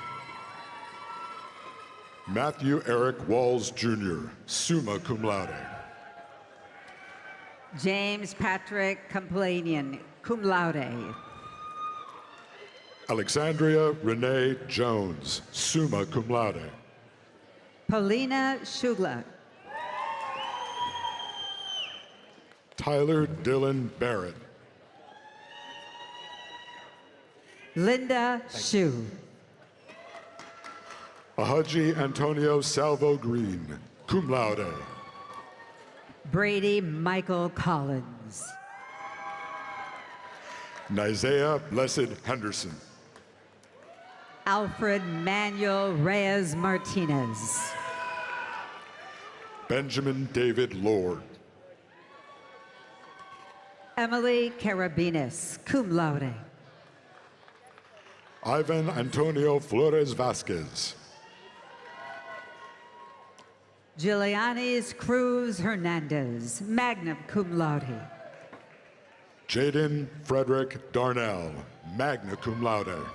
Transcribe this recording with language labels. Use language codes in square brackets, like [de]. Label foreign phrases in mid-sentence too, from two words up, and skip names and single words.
[en] Matthew Eric Walls Jr., [la] summa cum laude. [en] James Patrick Complanian, [la] cum laude. [en] Alexandria Renee Jones, [la] summa cum laude. [en] Paulina Shugla. Tyler Dylan Barrett. Linda Shu. Ahaji Antonio Salvo Green, [la] cum laude. [en] Brady Michael Collins. Nizea Blessed Henderson. Alfred Manuel Reyes Martinez. Benjamin David Lord. Emily Carabinas, [la] cum laude. [en] Ivan Antonio Flores Vasquez. Giulianis Cruz Hernandez, [la] magna cum laude. [en] Jaden Frederick Darnell, [la] magna cum laude.